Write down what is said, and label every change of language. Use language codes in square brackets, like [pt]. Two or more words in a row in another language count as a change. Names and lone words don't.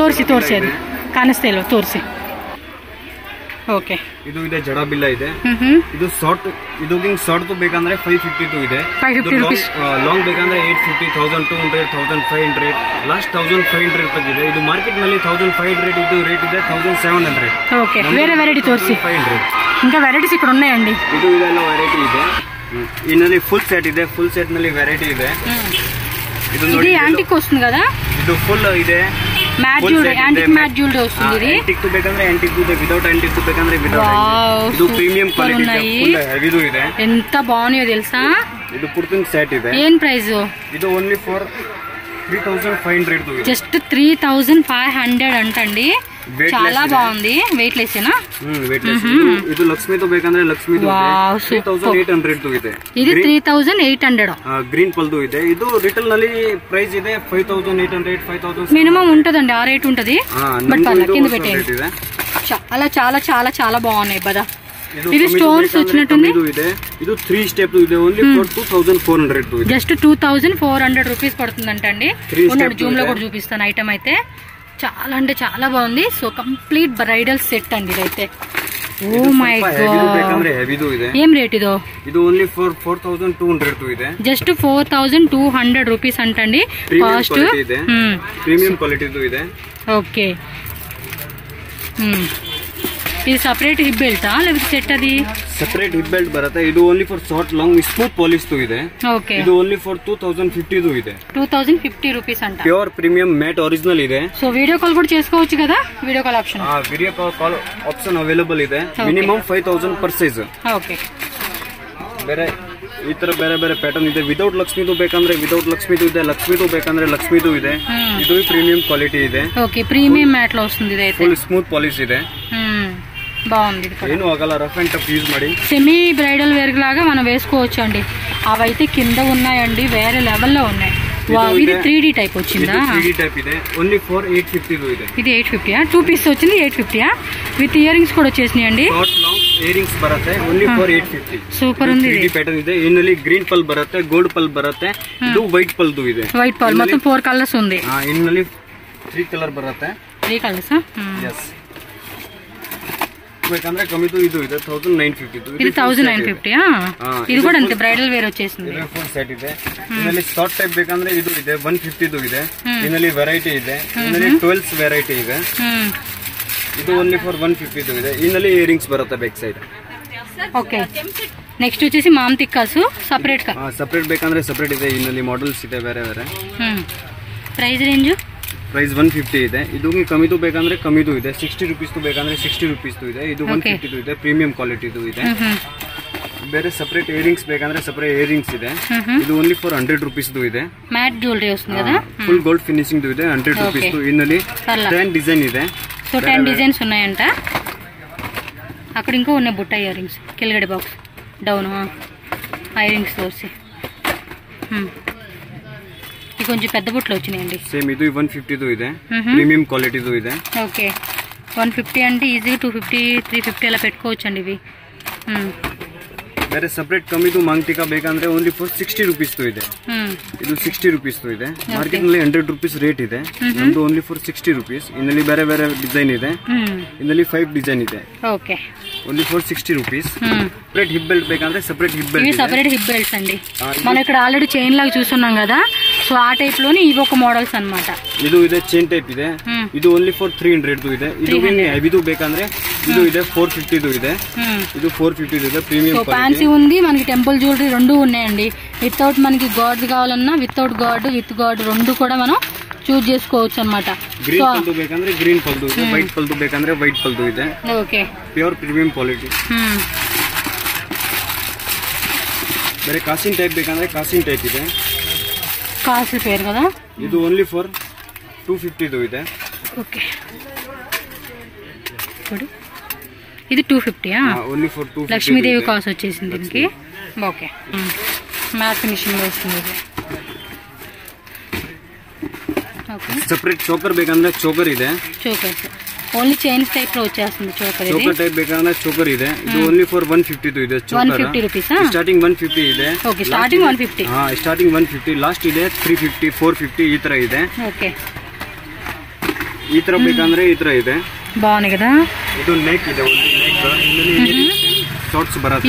[kn] ತೋರಿಸಿ ಅದು ಕಾಣಿಸ್ತಾ ಇಲ್ವಾ, ತೋರಿಸಿ. ಓಕೆ, ಇದು ಇದೆ ಜಡ ಬಿಲ್ಲ ಇದೆ. ಇದು ಶಾರ್ಟ್, ಇದು ಶಾರ್ಟ್ ಬೇಕಂದ್ರೆ 552 ಇದೆ. 550 ರೂಪೀಸ್. ಲಾಂಗ್ ಬೇಕಂದ್ರೆ 850, 1200, 1500, ಲಾಸ್ಟ್ 1500 ತಗಿದೆ. ಇದು ಮಾರ್ಕೆಟ್ ನಲ್ಲಿ 1500 ಇದು ರೇಟ್ ಇದೆ 1700. [te] ఓకే, వేరే వెరైటీ తోర్సి. 500 ఇంకా వెరైటీస్ ఇక్కడ ఉన్నాయండి. [kn] ಇದು ಇದೆಲ್ಲ ವೆರೈಟಿ ಇದೆ. ಇನ್ನಲ್ಲಿ [en] full set [kn] ಇದೆ, [en] full set [kn] ನಲ್ಲಿ ವೆರೈಟಿ ಇದೆ. [te] ఇది యాంటిక్ వస్తుంది కదా, [kn] ಇದು ಫುಲ್ ಇದೆ. [te] మ్యాట్ జ్యువెలరీ, యాంటిక్ మ్యాట్ జ్యువెలరీ వస్తుంది. ఇది [kn] యాంటిక్ ಬೇಕಂದ್ರೆ యాంటిಕ್ ಇದೆ, ವಿತೌಟ್ యాంటిక్ ಬೇಕಂದ್ರೆ ವಿತೌಟ್. ಇದು [en] premium quality [kn] ಇದೆ, ಫುಲ್ ಹೆವಿದು ಇದೆ. [te] ఎంత బాగున్నాయో తెలుసా. [kn] ಇದು ಪುರ್ತಿನ್ ಸೆಟ್ ಇದೆ. [te] ఏం ప్రైస్? [kn] ಇದು [en] only for [kn] 3500 ಇದೆ. [te] జస్ట్ 3500 అంటండి. చాలా బాగుంది. వెయిట్ లెస్సేనా? [en] weight less. [kn] ಇದು ಲಕ್ಷ್ಮಿದು ಬೇಕಂದ್ರೆ ಲಕ್ಷ್ಮಿದು ಇದೆ. 3800 ಇದೆ. [te] ఇది 3800. [kn] ಗ್ರೀನ್ ಪಲ್ದು ಇದೆ. ಇದು ರಿಟೇಲ್ ನಲ್ಲಿ ಪ್ರೈಸ್ ಇದೆ 5800, 5000 [te] మినిమం ఉంటదండి, ఆ రేట్ ఉంటది. బట్ పర్లేదు, కింద పెట్టేయండి. చాలా చాలా చాలా చాలా బాగున్నాయి కదా. ఇది స్టోన్స్ వచ్చినట్టుంది. [kn] ఇది 3 స్టెప్ ಇದೆ, [en] only for [kn] 2400 ಇದೆ. [te] జస్ట్ 2400 రూపీస్ పడుతుందంటండి. జూమ్ లో కూడా చూపిస్తాను ఐటమ్ అయితే. చాలా అంటే చాలా బాగుంది. సో [en] complete bridal set [te] అండి ఇదైతే. [en] oh my god, [te] ఏం రేట్ ఇదో? [kn] ఇది [en] only for [kn] 4200 ಇದೆ. [te] జస్ట్ 4200 రూపీస్ అంటండి కాస్ట్. [en] premium quality [kn] ಇದೆ. [te] ఓకే, ఇది సపరేట్ హిప్ బెల్టా లేకపోతే సెట్? అది [en] separate hip belt [kn] ಬರುತ್ತೆ. ಇದು [en] only for short long smooth polish [kn] ಇದೆ. ಓಕೆ, ಇದು [en] only for [kn] 2050 ಇದೆ. [te] 2050 రూపీస్ అంట. [en] pure premium matte original [kn] ಇದೆ. [te] సో [en] video call [te] కూడా చేసుకోవచ్చు కదా, [en] video call option. video call option available [kn] ಇದೆ. [en] minimum 5000 per size. [kn] ಓಕೆ, ಬೇರೆ ಈ ತರ ಬೇರೆ ಬೇರೆ ಪ್ಯಾಟರ್ನ್ ಇದೆ. ವಿತೌಟ್ ಲಕ್ಷ್ಮಿದು ಬೇಕಂದ್ರೆ ವಿತೌಟ್ ಲಕ್ಷ್ಮಿದು ಇದೆ, ಲಕ್ಷ್ಮಿದು ಬೇಕಂದ್ರೆ ಲಕ್ಷ್ಮಿದು ಇದೆ. ಇದು [en] premium quality [kn] ಇದೆ. [te] ఓకే, [en] premium matte [te] లో వస్తుంది ఇది అయితే. [en] full smooth polish [kn] ಇದೆ. [te] బాగుంది. [kn] ಏನು ಆಗಲ್ಲ, [en] rough and tough use [kn] ಮಾಡಿ. [en] semi bridal wear [te] లాగా మనం వేసుకోవచ్చు అండి. అవైతే కింద ఉన్నాయండి, వేరే లెవెల్లో ఉన్నాయి. ఇది [en] 3D type [te] వచ్చిందా? [en] 3D type [kn] ಇದೆ. [en] only for [kn] 850 ಇದೆ. [te] ఇది 850. 2 పీస్ వచ్చింది 850. [en] with earrings [te] కూడా వచ్చేసినాయండి. [en] short long earrings [kn] ಬರುತ್ತೆ. [en] only for [kn] 850. [te] సూపర్ ఉంది. [en] 3D pattern [kn] ಇದೆ. ಇನ್ನಲ್ಲಿ [en] green pearl [kn] ಬರುತ್ತೆ, [en] gold pearl [kn] ಬರುತ್ತೆ. ಇದು ವೈಟ್ ಪಲ್ದು ಇದೆ. [en] white pearl [te] మొత్తం 4 కలర్స్ ఉంది. [kn] ಇನ್ನಲ್ಲಿ 3 ಕಲರ್ ಬರುತ್ತೆ. [en] 3 colours. [kn] yes. ಬೇಕಂದ್ರೆ ಕಮ್ಮಿದು ಇದು ಇದೆ 1950. [te] ఇది 1950. ఇది కూడా అంతే [en] bridal wear [te] వచ్చేసింది. [kn] ಇದು [en] full set [kn] ಇದೆ. ಇದರಲ್ಲಿ [en] short type [kn] ಬೇಕಂದ್ರೆ ಇದು ಇದೆ 150 ಇದೆ. ಇದರಲ್ಲಿ ವೆರೈಟಿ ಇದೆ. ಇದರಲ್ಲಿ 12 ವೆರೈಟಿ ಇದೆ. ಇದು [en] only for [kn] 150 ಇದೆ. ಇದರಲ್ಲಿ [en] earrings [kn] ಬರುತ್ತೆ [en] back side. [te] ఓకే, నెక్స్ట్ వచ్చేసి మామ్ తిక్కాసు సపరేట్ గా. [kn] ಸಪರೇಟ್ ಬೇಕಂದ್ರೆ ಸಪರೇಟ್ ಇದೆ. ಇದರಲ್ಲಿ ಮಾಡೆಲ್ಸ್ ಇದೆ ಬೇರೆ ಬೇರೆ. [en] price range [kn] ಪ್ರೈಸ್ 150 ಇದೆ. ಇದು ಕಮ್ಮಿದು ಬೇಕಂದ್ರೆ ಕಮ್ಮಿದು ಇದೆ. 60 ರೂಪೀಸ್ ಬೇಕಂದ್ರೆ 60 ರೂಪೀಸ್ ಇದೆ. ಇದು 150 ಇದೆ. [en] premium quality [kn] ಇದೆ. ಬೇರೆ [en] separate earrings [kn] ಬೇಕಂದ್ರೆ [en] separate earrings [kn] ಇದೆ. ಇದು [en] only for 100 rupees [kn] ಇದೆ. [en] matte jewellery [te] వస్తుంది కదా, [en] full gold finishing [kn] ಇದೆ. 100 ರೂಪೀಸ್. ಇನ್ನಲ್ಲಿ 10 డిజైన్ ಇದೆ. [te] సో 10 డిజైన్స్ ఉన్నాయంట. అక్కడ ఇంకో ఉన్నాయి బుట్ట [en] earrings, [te] కిల్గడి [en] box down earrings [te] తోసి. ఇది కొంచెం పెద్ద బుట్టలు వచ్చినాయండి. [kn] సేమ్ ఇది 150 ಇದೆ. [en] premium quality [kn] ಇದೆ. [te] ఓకే, 150 అంటే ఈజీ 250, 350 అలా పెట్టుకోవచ్చు అండి ఇవి. [kn] ಬೇರೆ ಸಪರೇಟ್ ಕಮ್ಮಿದು ಮಾಂಗ್ಟಿಕಾ ಬೇಕಂದ್ರೆ [en] only for 60 rupees [kn] ಇದೆ. ಇದು 60 ರೂಪೀಸ್ ಇದೆ. ಮಾರ್ಕೆಟ್ ನಲ್ಲಿ 100 ರೂಪೀಸ್ ರೇಟ್ ಇದೆ. ನಮ್ದು [en] only for 60 rupees. [kn] ಇದರಲ್ಲಿ ಬೇರೆ ಬೇರೆ ಡಿಸೈನ್ ಇದೆ. ಇದರಲ್ಲಿ 5 ಡಿಸೈನ್ ಇದೆ. ಓಕೆ. [en] only for 60 rupees. separate hip belt [kn] ಬೇಕಂದ್ರೆ [en] separate hip belt. [te] ఇవి [en] separate hip belts [te] అండి. మనం ఇక్కడ ఆల్రెడీ చైన్ లాగా చూస్తున్నాం కదా, సో ఆ ಟೈಪ್ లోని ఇవి ఒక మోడల్స్ అన్నమాట. [kn] ಇದು ಇದೆ [en] chain type [kn] ಇದೆ. ಇದು [en] only for [kn] 300 ಇದೆ. ಇದು ಹೆವಿದು ಬೇಕಂದ್ರೆ ಇದು ಇದೆ 450 ಇದೆ. ಇದು 450 ಇದೆ [en] premium quality. [te] ఫ్యాన్సీ ఉంది, మనకి [en] temple jewellery [te] రెండు ఉన్నాయండి. వితౌట్ మనకి గాడ్ కావాలన్నా [en] without god, with god [te] రెండు కూడా మనం చూస్ చేసుకోవచ్చు అన్నమాట. [kn] గ్రీన్ పల్దు ಬೇಕಂದ್ರೆ గ్రీన్ పల్దు ಇದೆ, వైట్ పల్దు ಬೇಕಂದ್ರೆ వైట్ పల్దు ಇದೆ. [te] ఓకే, [en] pure premium quality. [kn] ಬೇರೆ ಕಾಸಿನ್ ಟೈಪ್ ಬೇಕಂದ್ರೆ ಕಾಸಿನ್ ಟೈಪ್ ಇದೆ. ಕಾಸು ಪೇರ್ కదా. ಇದು [en] only for [kn] 250 ಇದೆ. [te] ఓకే, ఇది 250. [en] only for 250. [te] లక్ష్మీదేవి కాసు వచ్చేసింది దీనికి. ఓకే, [en] matte finishing [te] వస్తుంది ఇది. ఓకే, [kn] సెపరేట్ చోకర్ ಬೇಕಂದ್ರೆ చోకర్ ಇದೆ. [en] chokers only chains type [te] లో వచ్చేస్తుంది చోకర్. ఇది [en] choker type [kn] ಬೇಕಂದ್ರೆ చోకర్ ಇದೆ. ಇದು [en] only for [kn] 150 ಇದೆ. ಚೋಕರ್ 150 ರೂಪೀಸ್. ಸ್ಟಾರ್ಟಿಂಗ್ 150 ಇದೆ. ಓಕೆ, ಸ್ಟಾರ್ಟಿಂಗ್ 150. ಸ್ಟಾರ್ಟಿಂಗ್ 150, ಲಾಸ್ಟ್ ಇದೆ 350, 450 ಈ ತರ ಇದೆ. [te] ఓకే, [kn] ಈ ತರ ಬೇಕಂದ್ರೆ ಈ ತರ ಇದೆ. [te] బాగుంది కదా. [kn] ಇದು ನೆಕ್ ಇದೆ, [en] only neck shorts [kn] ಬರುತ್ತೆ.